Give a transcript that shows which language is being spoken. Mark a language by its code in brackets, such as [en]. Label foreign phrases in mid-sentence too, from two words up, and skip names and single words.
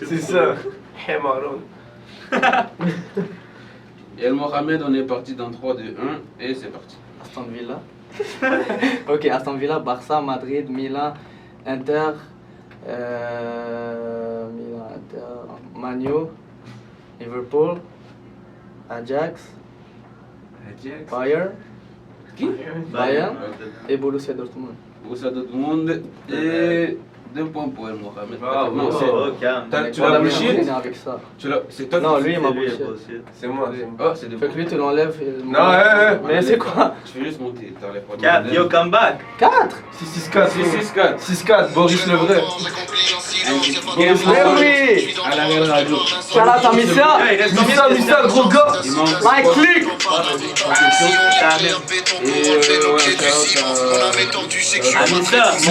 [fr] C'est ça. Hey, Marlon. Et El Mohamed, on est parti dans 3, 2, 1, et c'est parti. Aston Villa. Ok, Aston Villa, Barça, Madrid, Milan, Inter, Milan, Inter, Manu, Liverpool, Ajax, Bayern, Bayern et Borussia Dortmund. Borussia Dortmund et 2 points pour El Mohamed. Bravo. Non, c'est- Oh, calme. Tu l'as bullshit? Avec ça. C'est toi Non, qui- lui il m'a C'est lui, bullshit. bullshit. C'est moi. Oh, c'est des Fait que lui tu l'enlèves. et- Non, Mais c'est quoi? Tu fais juste monter, t'enlèves pas. 4, [en] yo, come back. [fr] 4? 6-6-4. 6-6-4. 6-4, Boris le vrai. Mais oui! À la Real Radio. Shout-out à Missa! Yeah, il reste combien Missa, de Missa, questions? gros gars. Il manque Like, trois- click! trois questions. Amissa, mon